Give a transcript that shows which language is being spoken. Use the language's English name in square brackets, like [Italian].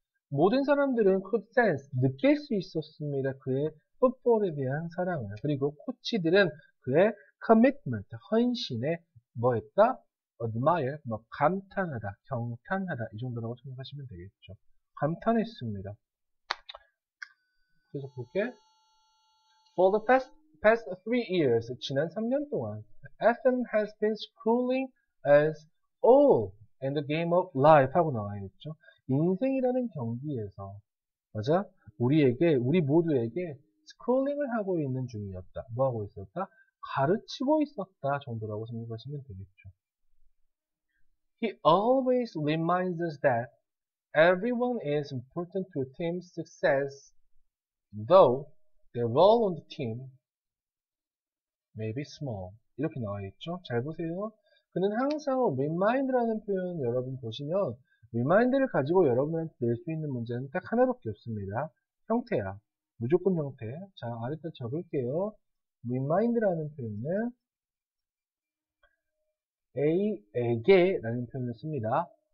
[Korean] 모든 사람들은 [English] could sense, [Korean] 느낄 수 있었습니다. 그의 풋볼에 대한 사랑을. 그리고 코치들은 그의 commitment, 헌신에 뭐했다? admire, 감탄하다, 경탄하다 이 정도라고 생각하시면 되겠죠. 감탄했습니다. 그래서 볼게. [English] For the past 3 years, [Korean] 지난 3년 동안 [English] Ethan has been schooling as all in the game of life [Korean] 하고 나와있죠. 인생이라는 경기에서 맞아? 우리 모두에게 스크롤링을 하고 있는 중이었다. 뭐 하고 있었다? 가르치고 있었다 정도라고 생각하시면 되겠죠. [English] He always reminds us that everyone is important to a team's success, though their role on the team may be small. [Korean] 이렇게 나와 있죠. 잘 보세요. 그는 항상 remind라는 표현 여러분 보시면 remind를 가지고 여러분한테 낼 수 있는 문제는 딱 하나밖에 없습니다. 형태야. 무조건 형태. 자, 아래다 적을게요. remind라는 표현은 A에게 라는 표현을 씁니다.